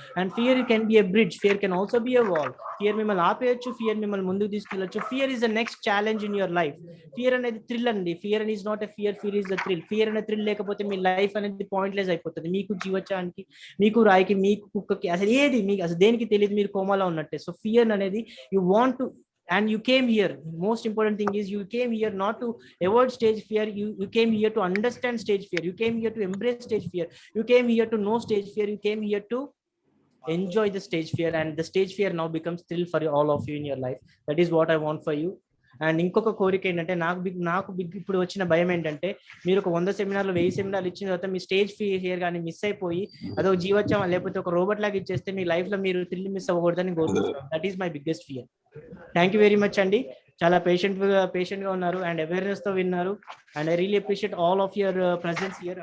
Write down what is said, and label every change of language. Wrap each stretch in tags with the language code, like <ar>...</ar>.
<en>And fear can be a bridge, fear can also be a wall.</en> <te>Fear మిమ్మల్ని ఆపేయచ్చు, fear మిమ్మల్ని ముందుకు తీసుకెళ్ళచ్చు.</te> <en>Fear is the next challenge in your life.</en> <te>Fear అనేది thrill అండి.</te> <en>Fear is not a fear, fear is the thrill.</en> <te>Fear అనే thrill లేకపోతే మీ life అనేది pointless అయిపోతుంది. మీకు జీవచానికి, మీకు రాయికి, మీకు కుక్కకి, అసలు ఏది మీకు అసలు దేనికి తెలియదు, మీరు కోమాలో ఉన్నట్టే.</te> <en>So fear అనేది you want to, and you came here, most important thing is you came here not to avoid stage fear, you came here to understand stage fear, you came here to embrace stage fear, you came here to know stage fear, you came here to enjoy the stage fear, and the stage fear now becomes thrill for all of you in your life. That is what I want for you.</en> <te>And ఇంకొక కోరిక ఏంటంటే, నాకు ఇప్పుడు వచ్చిన భయం ఏంటంటే, మీరు ఒక 100 సెమినార్లు 1000 సెమినార్లు ఇచ్చిన తర్వాత మీ స్టేజ్ ఫియర్ కానీ మిస్ అయిపోయి అదొక జీవోత్సవం లేకపోతే ఒక రోబోట్ లాగా ఇచ్చేస్తే మీ లైఫ్ లో మీరు థ్రిల్ మిస్ అవ్వకూడదని కోరుకుంటున్నాను.</te> <en>That is my biggest fear. Thank you very much</en> <te>అండి. చాలా పేషెంట్ గా ఉన్నారు అండ్ అవేర్నెస్ తో విన్నారు.</te> <en>And I really appreciate all of your presence here.</en>